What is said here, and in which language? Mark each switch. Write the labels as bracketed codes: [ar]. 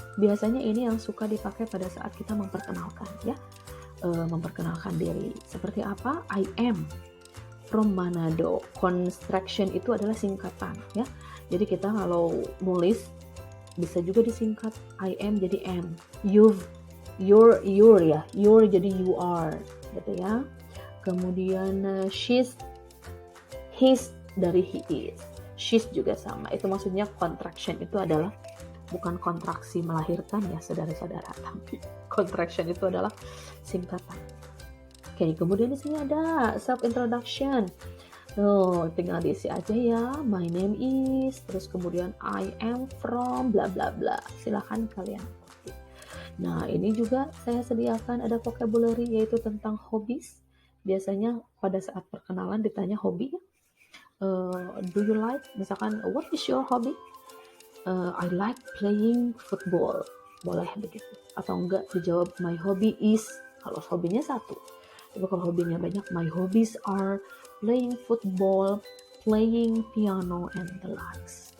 [id] Biasanya ini yang suka dipakai pada saat kita memperkenalkan ya. Memperkenalkan diri. Seperti apa? [en] I am from Manado. [id] Construction itu adalah singkatan ya. Jadi kita kalau nulis bisa juga disingkat [en] I am [id] jadi am. You're ya. You're jadi [en] you are [id] gitu ya. Kemudian she's, his dari [en] he is. [id] She's juga sama. Itu maksudnya contraction itu adalah bukan kontraksi melahirkan ya saudara-saudara, tapi contraction itu adalah singkatan. Oke, kemudian di sini ada self introduction. Tinggal diisi aja ya. [en] My name is, [id] terus kemudian [en] I am from bla bla bla. [id] Silahkan kalian. Nah, ini juga saya sediakan ada vocabulary yaitu tentang hobbies. Biasanya pada saat perkenalan ditanya hobi. [en] Do you like? [id] Misalkan, [en] what is your hobby? I like playing football. [id] Boleh begitu. Atau enggak dijawab [en] my hobby is, [id] kalau hobinya satu. Tapi kalau hobinya banyak, [en] my hobbies are playing football, playing piano, and the likes.